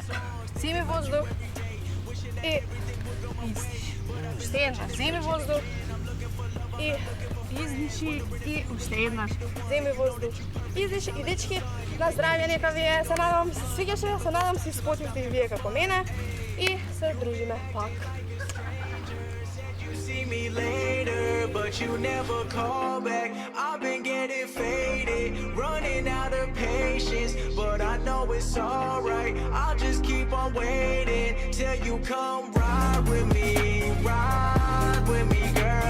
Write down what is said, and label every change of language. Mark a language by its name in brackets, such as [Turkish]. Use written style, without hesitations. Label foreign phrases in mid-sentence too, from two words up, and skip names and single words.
[Macedonian] Земи воздух. И издиши. Уште еднаш. Земи воздух. И издиши. И уште еднаш. Земи воздух. Издиши. И дечки, на здравје нека ви е. Се надам се свигаше. Се надам се спотивте и вие како мене. И се дружиме пак. [English] See me later, but you never call back. I've been getting faded, running out of patience, but I know it's alright. I'll just keep on waiting till you come ride with me, girl.